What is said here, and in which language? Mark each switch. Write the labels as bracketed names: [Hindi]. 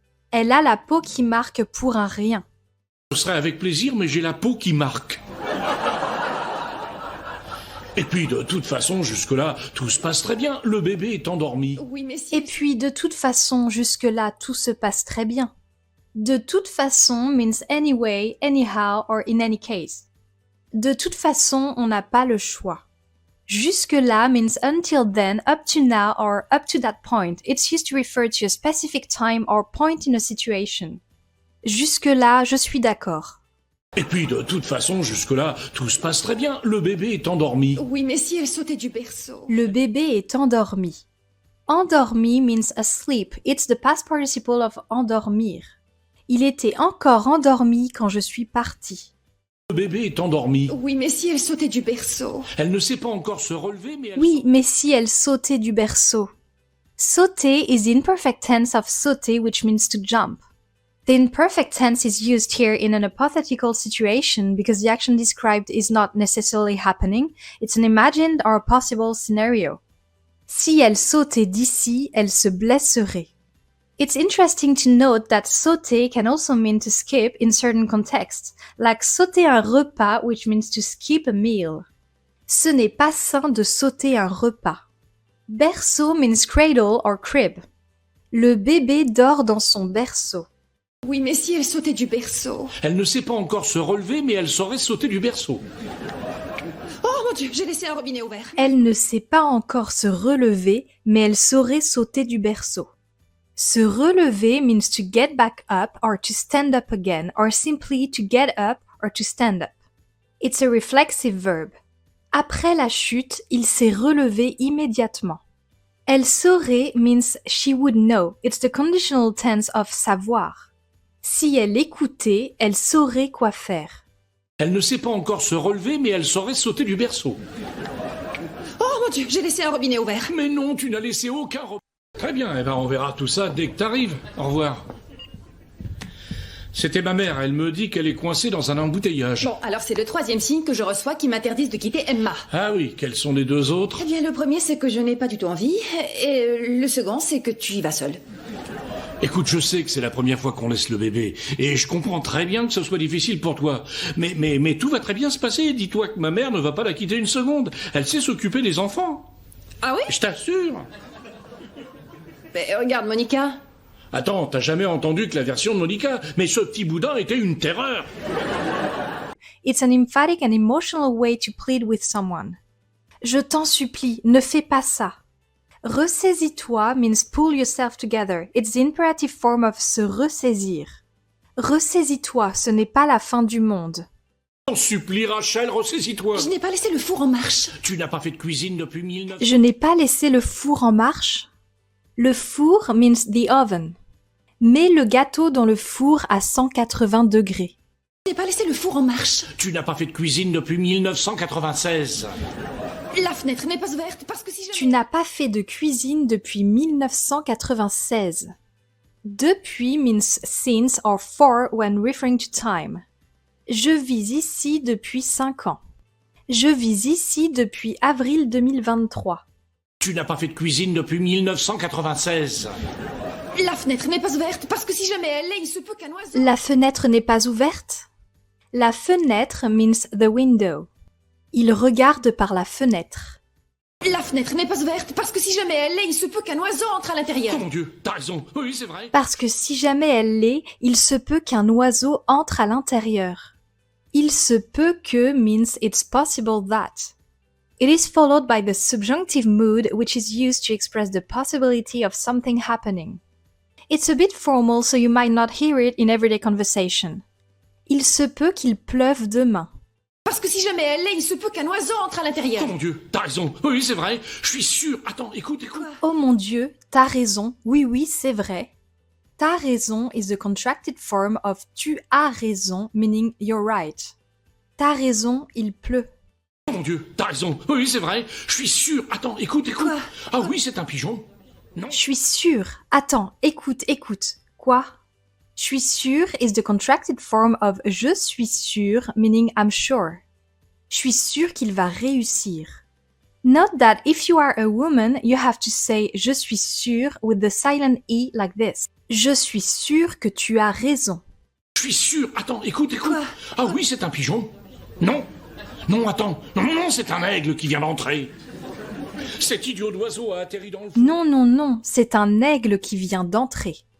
[French] Elle a la peau qui marque pour un rien. Ce serait avec plaisir, mais j'ai la peau qui marque. Et puis, de toute façon, jusque-là, tout se passe très bien. Le bébé est endormi. Oui, mais si... Et puis, de toute façon, jusque-là, tout se passe très bien. De toute façon [English] means anyway, anyhow, or in any case. [French] De toute façon, on n'a pas le choix. Jusque-là [English] means until then, up to now, or up to that point. It's used to refer to a specific time or point in a situation. [French] Jusque-là, je suis d'accord. Et puis, de toute façon, jusque-là, tout se passe très bien. Le bébé est endormi. Oui, mais si elle sautait du berceau. Le bébé est endormi. Endormi [English] means asleep. It's the past participle of endormir. [French] Il était encore endormi quand je suis partie. Le bébé est endormi. Oui, mais si elle sautait du berceau. Elle ne sait pas encore se relever, mais elle... Oui, mais si elle sautait du berceau. [English] Sauter is the imperfect tense of sauter, which means to jump. The imperfect tense is used here in an hypothetical situation because the action described is not necessarily happening. It's an imagined or possible scenario. [French] Si elle sautait d'ici, elle se blesserait. [English] It's interesting to note that sauter can also mean to skip in certain contexts, like [French] sauter un repas, [English] which means to skip a meal. [French] Ce n'est pas sain de sauter un repas. Berceau [English] means cradle or crib. [French] Le bébé dort dans son berceau. Oui, mais si elle sautait du berceau. Elle ne sait pas encore se relever, mais elle saurait sauter du berceau. Oh mon Dieu, j'ai laissé un robinet ouvert. Elle ne sait pas encore se relever, mais elle saurait sauter du berceau. Se relever [English] means to get back up or to stand up again, or simply to get up or to stand up. It's a reflexive verb. [French] Après la chute, il s'est relevé immédiatement. Elle saurait [English] means she would know. It's the conditional tense of savoir. [French] Si elle écoutait, elle saurait quoi faire. Elle ne sait pas encore se relever, mais elle saurait sauter du berceau. Oh mon Dieu, j'ai laissé un robinet ouvert. Mais non, tu n'as laissé aucun Très bien, eh ben on verra tout ça dès que t'arrives. Au revoir. C'était ma mère, elle me dit qu'elle est coincée dans un embouteillage. Bon, alors c'est le 3e signe que je reçois qui m'interdise de quitter Emma. Ah oui, quels sont les 2 autres? Eh bien, le premier, c'est que je n'ai pas du tout envie. Et le second, c'est que tu y vas seule. Écoute, je sais que c'est la première fois qu'on laisse le bébé, et je comprends très bien que ce soit difficile pour toi. Mais tout va très bien se passer. Dis-toi que ma mère ne va pas la quitter une seconde. Elle sait s'occuper des enfants. Ah oui? Je t'assure. Mais regarde, Monica. Attends, t'as jamais entendu que la version de Monica? Mais ce petit boudin était une terreur. [English] It's an emphatic and emotional way to plead with someone. [French] Je t'en supplie, ne fais pas ça. Ressaisis-toi [English] means pull yourself together. It's the imperative form of [French] se ressaisir. Ressaisis-toi, ce n'est pas la fin du monde. T'en supplie, Rachel, ressaisis-toi. Je n'ai pas laissé le four en marche. Tu n'as pas fait de cuisine depuis 1900. Je n'ai pas laissé le four en marche. Le four [English] means the oven. [French] Mets le gâteau dans le four à 180 degrés. Je n'ai pas laissé le four en marche. Tu n'as pas fait de cuisine depuis 1996. La fenêtre n'est pas ouverte parce que si Tu n'as pas fait de cuisine depuis 1996. [English] Depuis means since or for when referring to time. [French] Je vis ici depuis 5 ans. Je vis ici depuis avril 2023. Tu n'as pas fait de cuisine depuis 1996. La fenêtre n'est pas ouverte parce que si jamais elle l'est, il se peut qu'un oiseau... La fenêtre n'est pas ouverte. La fenêtre [English] means the window. [French] Il regarde par la fenêtre. La fenêtre n'est pas ouverte parce que si jamais elle l'est, il se peut qu'un oiseau entre à l'intérieur. Oh mon Dieu, t'as raison. Oui, c'est vrai. Parce que si jamais elle l'est, il se peut qu'un oiseau entre à l'intérieur. Il se peut que [English] means it's possible that. It is followed by the subjunctive mood which is used to express the possibility of something happening. It's a bit formal so you might not hear it in everyday conversation. [French] Il se peut qu'il pleuve demain. Parce que si jamais elle l'est, il se peut qu'un oiseau entre à l'intérieur. Oh mon Dieu, t'as raison. Oui, c'est vrai. Je suis sûr. Attends, écoute. Oh mon Dieu, t'as raison. Oui, c'est vrai. T'as raison [English] is the contracted form of [French] tu as raison, [English] meaning you're right. [French] T'as raison, il pleut. Oh mon Dieu, t'as raison. Oui, c'est vrai. Je suis sûr. Attends, écoute. Quoi? Ah oui, c'est un pigeon. Non. Je suis sûre. Attends, écoute. Quoi? Je suis sûre [English] is the contracted form of [French] je suis sûre, [English] meaning I'm sure. [French] Je suis sûre qu'il va réussir. [English] Note that if you are a woman, you have to say [French] je suis sûre [English] with the silent E like this. [French] Je suis sûre que tu as raison. Je suis sûr. Attends, écoute. Quoi? Ah oui, c'est un pigeon. Non, attends. Non, c'est un aigle qui vient d'entrer. Cet idiot d'oiseau a atterri dans le... Non, c'est un aigle qui vient d'entrer.